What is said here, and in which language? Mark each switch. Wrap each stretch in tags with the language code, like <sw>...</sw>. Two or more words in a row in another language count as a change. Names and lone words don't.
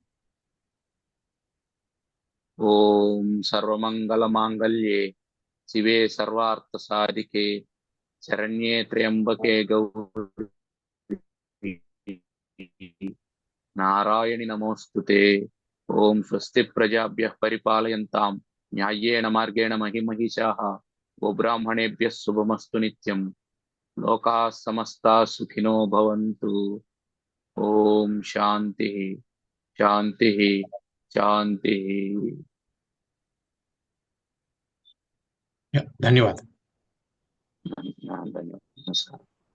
<sa>ఓం సర్వమంగళ మాంగళ్యే శివే సర్వార్థ సాధికే శరణ్యే త్ర్యంబకే గౌరీ నారాయణి నమోస్తుతే. ఓం స్వస్తి ప్రజాభ్యః పరిపాలయంతాం న్యాయేన మార్గేణ మహిమహిషాః. గోబ్రాహ్మణేభ్యः శుభమస్తు నిత్యం. లోకాः సమస్తాः సుఖినో భవంతు. ఓం శాంతి శాంతి శాంతి.</sa> <te>ధన్యవాదాలు. ధన్యవాదాలు. నమస్కారం.</te>